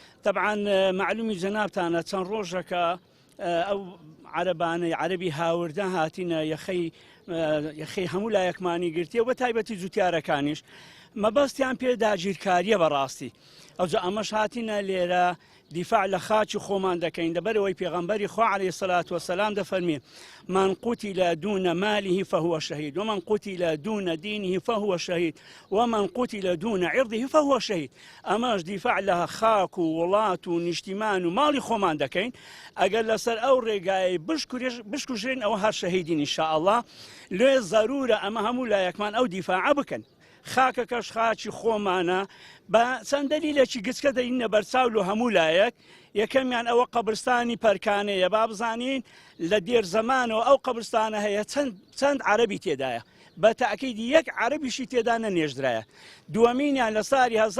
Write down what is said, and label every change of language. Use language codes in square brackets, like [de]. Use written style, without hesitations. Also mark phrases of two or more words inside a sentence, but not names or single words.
[ckb] طبعا معلومی جنابتانە چەند ڕۆژەکە ئەو عەرەبانەی عەرەبی هاوردە هاتینە یەخەی هەموو لایەکمانی گرتیە بە تایبەتی جوتیارەکانیش مەبەستیان پێ داگیرکاریە بەڕاستی ئەوجا ئەمەش هاتینە لێرە دیفاع لە خاچی خۆمان دەکەین لەبەرەوەی پێغەمبەری خوا [ar] عەلەیهی السەلات وەسەلام دەفەرمێ من قوتل دون ماله فهو شهيد ومن قتل دون دينه فهو شهيد ومن قتل دون عرضه فهو شهيد [ckb] ئەمەش دیفاع لە خاک و وڵات و نیشتیمان و ماڵی خۆمان دەکەین ئەگەر لەسەر ئەو ڕێگای بشکوژێن ئەوە هەر شەهیدین ئینشاءالله لێ زەرورە ئەمە هەموو لایەکمان ئەو دیفاعە بکەن خاکەکەش خاچی خۆمانە بە چەند دەلیلێکی گچکە دەینە بەرچاو و هەموو لایەک یەکەمیان ئەوە قەبرستانی پەرکانەیە با بزانین لە دێر زەمانەوە ئەو قەبرستانە هەیە چەند عەرەبی تێدایە بە تاکیدی یەک عەرەبیشی تێدا نەنێژدرایە دووەمینیان لە ساڵی